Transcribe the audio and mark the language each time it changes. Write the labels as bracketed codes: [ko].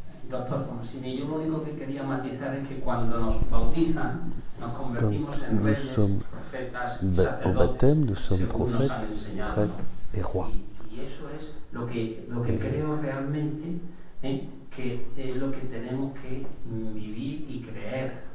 [es] Doctor Tomasini, yo lo único que quería matizar es que cuando nos bautizan, nos convertimos en reyes, profetas [fr] Au baptême, nous sommes prophètes, prêtres et rois. [es] Y eso es lo que creo realmente que es lo que tenemos que vivir y creer.